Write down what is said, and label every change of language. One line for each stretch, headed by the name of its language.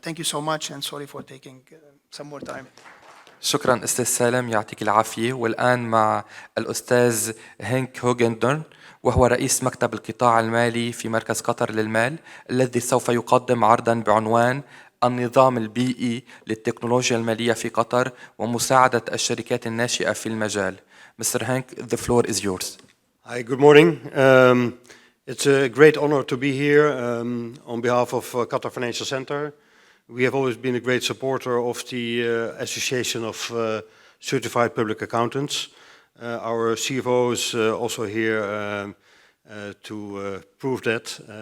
English: Thank you so much, and sorry for taking some more time.
Arabic: شكرا أستاذ سالم، يعطيك العافية. والآن مع الأستاذ هينك هوغندرن، وهو رئيس مكتب القطاع المالي في مركز قطر للمال، الذي سوف يقدم عرضا بعنوان النظام البيئي للتكنولوجيا المالية في قطر ومساعدة الشركات الناشئة في المجال.
English: Mr. Hank, the floor is yours. Hi, good morning. It's a great honor to be here on behalf of Qatar Financial Center. We have always been a great supporter of the Association of Certified Public Accountants. Our CFO is also here to prove that.